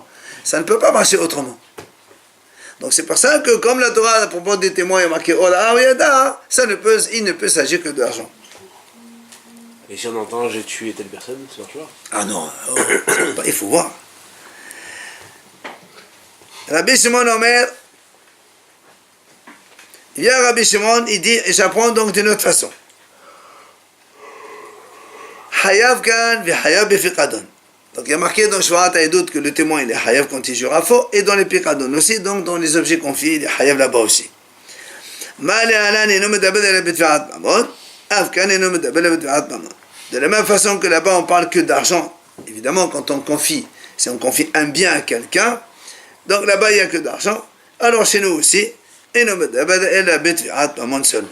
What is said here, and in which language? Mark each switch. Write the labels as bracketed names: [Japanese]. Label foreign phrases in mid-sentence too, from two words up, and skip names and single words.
[French] Ça ne peut pas marcher autrement. Donc c'est pour ça que, comme la Torah, à propos des témoins, il y a marqué [Hebrew] או ראה או ידע, [French] il ne peut s'agir que de l'argent. Et si on entend j'ai tué telle personne, ça marche pas? Ah non, il faut voir. [Hebrew] רבי שמעון אומר, [French] il y a Rabbi Shimon, il dit, et j'apprends donc d'une autre façon. [Hebrew] חייב כאן וחייב בפקדון. [French] Donc il y a marqué dans [Hebrew] שבועת העדות [French] que le témoin il est hayav quand il jure à faux, et dans les piqadon aussi, donc dans les objets confiés, il est hayav là-bas aussi. De la même façon que là-bas on parle que d'argent, évidemment quand on confie, si on confie un bien à quelqu'un, donc là-bas il n'y a que d'argent, alors chez nous aussi, seulement.